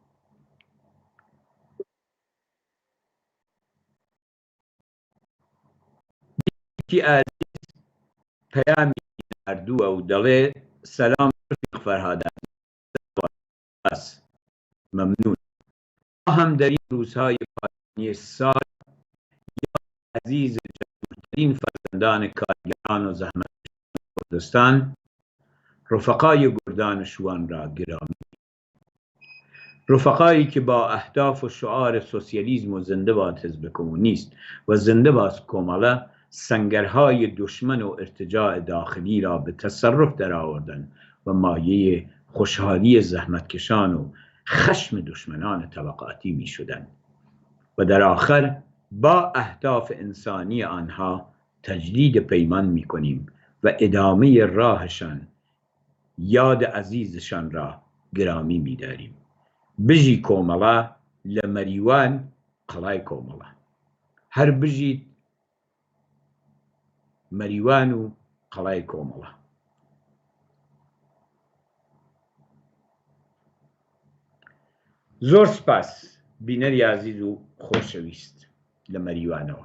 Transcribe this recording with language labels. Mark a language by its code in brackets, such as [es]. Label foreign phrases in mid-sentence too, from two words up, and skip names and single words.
[ckb] ئازیز پەیامی ناردووە و دەڵێ [fa] سەلام فەرهادان مەمنون هەم دەری روزهای پایانی سال عزیز جەمعترین فەرزەندان کارگەران و زەحمەت کوردستان، رفقای گردان شوان را گرامی، رفقایی که با اهداف و شعار سوسیالیسم و زنده باد حزب کمونیست و زنده باد کۆمەڵە سنگرهای دشمن و ارتجاع داخلی را به تصرف درآوردند و مایه خوشحالی زحمتکشان و خشم دشمنان طبقاتی می شدند و در آخر با اهداف انسانی آنها تجدید پیمان می کنیم و ادامه راهشان یاد عزیزشان را گرامی می داریم. [ckb] بژی کۆمەڵە لە مەریوان قەڵای کۆمەڵە، هەر بژیت مەریوان و قەڵای کۆمەڵە. زۆر سپاس بینەری عزیز و خۆشەویست لە مەریوانەوە.